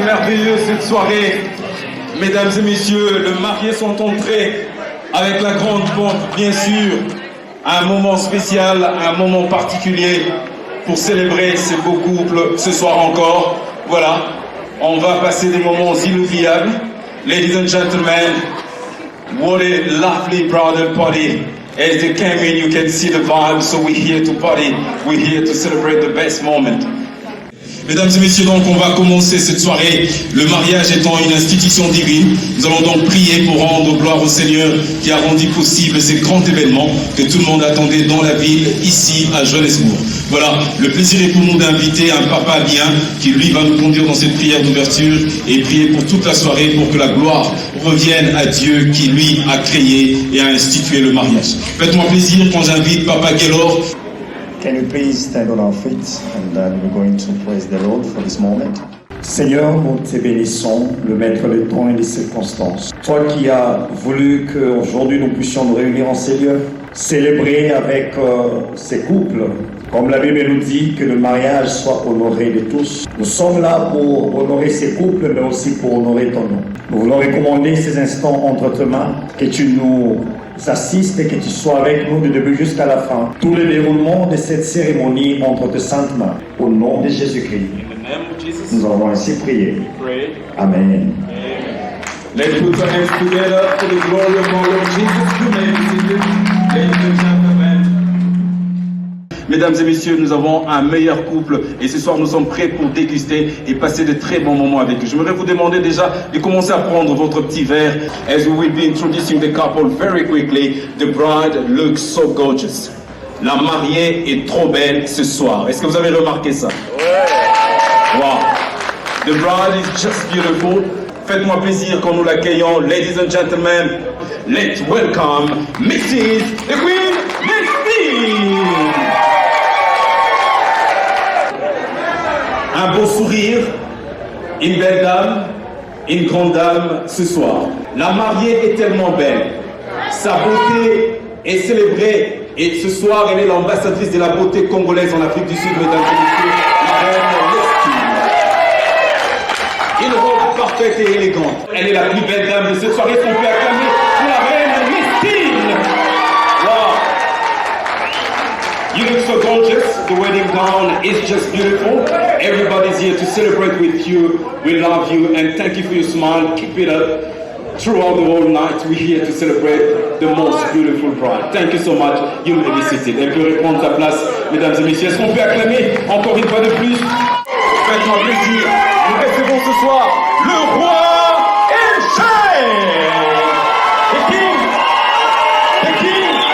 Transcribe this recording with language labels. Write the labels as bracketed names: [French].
[French] merveilleuse cette soirée. Mesdames et messieurs, les mariés sont entrés avec la grande pompe, bien sûr. Un moment spécial, un moment particulier pour célébrer ces beaux couples ce soir encore. Voilà, on va passer des moments inoubliables. [English] Ladies and gentlemen, what a lovely bridal party. As they came in, you can see the vibe, so we're here to party. We're here to celebrate the best moment. [French] Mesdames et messieurs, donc on va commencer cette soirée, le mariage étant une institution divine. Nous allons donc prier pour rendre gloire au Seigneur qui a rendu possible ces grands événements que tout le monde attendait dans la ville, ici à Johannesburg. Voilà, le plaisir est pour nous d'inviter un papa bien qui lui va nous conduire dans cette prière d'ouverture et prier pour toute la soirée pour que la gloire revienne à Dieu qui lui a créé et a institué le mariage. Faites-moi plaisir quand j'invite Papa Gaylor. [English] Can you please stand on our feet and then we're going to praise the Lord for this moment. [French] Seigneur, nous te bénissons, le maître des temps et des circonstances. Toi qui as voulu qu'aujourd'hui nous puissions nous réunir en ces lieux, célébrer avec ces couples, comme la Bible nous dit, que le mariage soit honoré de tous. Nous sommes là pour honorer ces couples, mais aussi pour honorer ton nom. Nous voulons recommander ces instants entre tes mains, que tu nous assiste et que tu sois avec nous du début jusqu'à la fin. Tout le déroulement de cette cérémonie entre tes saintes mains. Au nom de Jésus-Christ, nous avons ainsi prié. Amen. [English] Let's put our hands together for the glory of our Lord Jesus. Ladies and gentlemen. [French] Mesdames et messieurs, nous avons un meilleur couple et ce soir nous sommes prêts pour déguster et passer de très bons moments avec eux. Je voudrais vous demander déjà de commencer à prendre votre petit verre. [English] As we will be introducing the couple very quickly, the bride looks so gorgeous. [French] La mariée est trop belle ce soir. Est-ce que vous avez remarqué ça? Wow. [English] The bride is just beautiful. [French] Faites-moi plaisir quand nous l'accueillons. [English] Ladies and gentlemen, let's welcome Mrs. The Queen, Lestine. [French] Un beau sourire, une belle dame, une grande dame ce soir. La mariée est tellement belle. Sa beauté est célébrée. Et ce soir, elle est l'ambassadrice de la beauté congolaise en Afrique du Sud, mesdames et messieurs, la reine Lestine. Une robe parfaite et élégante. Elle est la plus belle dame de cette soirée. Est-ce qu'on peut acclamer pour la reine Lestine? Wow. [English] You look so gorgeous. The wedding gown is just beautiful. Everybody's here to celebrate with you. We love you and thank you for your smile. Keep it up. Throughout the whole night, we're here to celebrate the most beautiful bride. Thank you so much. You may be seated. [French] Elle peut reprendre sa place, mesdames et messieurs. Est-ce qu'on peut acclamer encore une fois de plus? Faites-moi plaisir. Nous recevons ce soir le roi Eugène. [English] The King. The King.